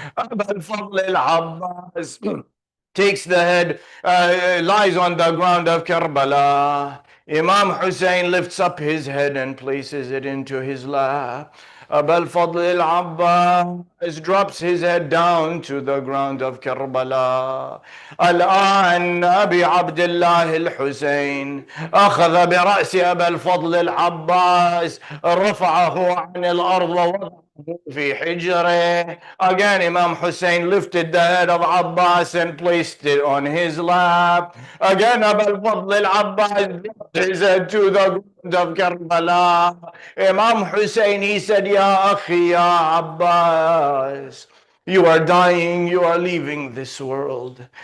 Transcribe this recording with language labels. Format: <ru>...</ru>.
<en>Abu al-Fadl al-Abbas takes the head, lies on the ground of Karbala. Imam Hussein lifts up his head and places it into his lap. Abu al-Fadl al-Abbas drops his head down to the ground of Karbala.</en> <ar>الآن أبي عبد الله الحسين أخذ برأس أبي الفضل العباس رفعه عن الأرض ووضعه في حجره.</ar> <en>Again, Imam Hussein lifted the head of Abbas and placed it on his lap. Again, Abu al-Fadl al-Abbas dropped his head to the ground of Karbala. Imam Hussein, he said,</en> <ar>Ya Akhi,</ar> <en>Ya Abbas, you are dying, you are leaving this world.</en>